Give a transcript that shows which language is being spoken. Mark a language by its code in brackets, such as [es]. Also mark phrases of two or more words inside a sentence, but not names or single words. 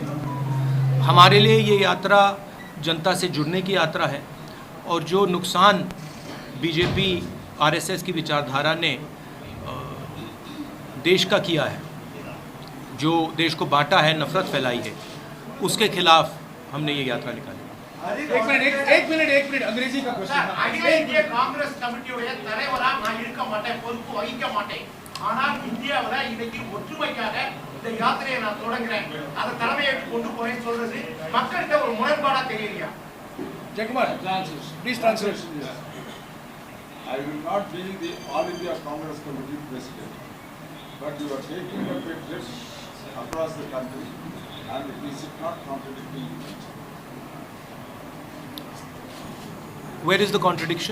[hi] हमारे लिए ये यात्रा जनता से जुड़ने की यात्रा है, और जो नुकसान बीजेपी आरएसएस की विचारधारा ने देश का किया है, जो देश को बांटा है, नफरत फैलाई है, उसके खिलाफ हमने ये यात्रा निकाली। एक मिनट अंग्रेजी का क्वेश्चन। [ta] कांग्रेस कमिटियोட தலைவரா நான் இருக்க மாட்டேன், பொறுப்பு வகிக்க மாட்டேன். ஆனால் இந்தியாவுல இன்னைக்கு ஒற்றுமைக்காக இந்த யாத்திரையை நான் தொடங்குறேன், அதை தலைமையை கொண்டு போறேன்னு சொல்றது மக்கள்கிட்ட ஒரு முரண்பாடா தெரியலையா? [en] Jayakumar, please translate. I will not be the All India Congress Committee President, but you are taking up a trip across the country and it is not contradicting. Where is the contradiction?